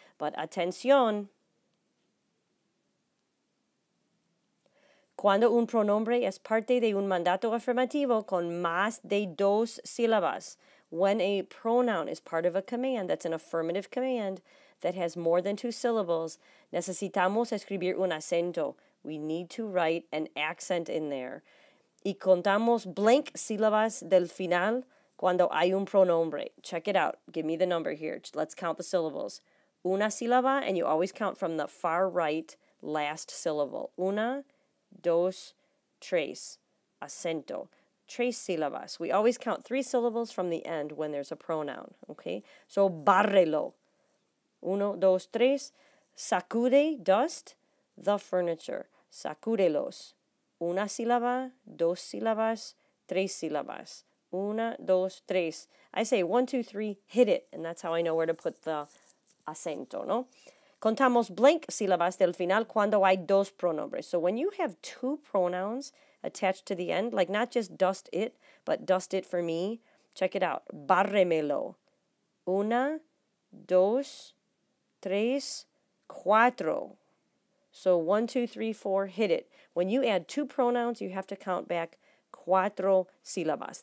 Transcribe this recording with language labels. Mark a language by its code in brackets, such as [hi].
[es] But atención, cuando un pronombre es parte de un mandato afirmativo con más de 2 sílabas, [en] when a pronoun is part of a command that's an affirmative command that has more than 2 syllables, [es] necesitamos escribir un acento. [en] We need to write an accent in there. [es] Y contamos blank sílabas del final cuando hay un pronombre. [en] Check it out. Give me the number here. Let's count the syllables. [es] Una sílaba, [en] and you always count from the far right last syllable. [es] Una, dos, tres. Acento. Tres sílabas. [en] We always count 3 syllables from the end when there's a pronoun. [es] Okay? So, bárrelo. Uno, dos, tres. [en] Sacude, dust, the furniture. Sacúdelos. [es] Una sílaba, 2 sílabas, 3 sílabas. Una, dos, tres. [en] I say 1, 2, 3, hit it. And that's how I know where to put the acento, ¿no? [es] Contamos blank sílabas del final cuando hay 2 pronombres. [en] So when you have 2 pronouns attached to the end, like not just dust it, but dust it for me, check it out. [es] Bárremelo. Una, dos, tres, cuatro. [en] So 1, 2, 3, 4, hit it. When you add 2 pronouns, you have to count back [es] cuatro sílabas.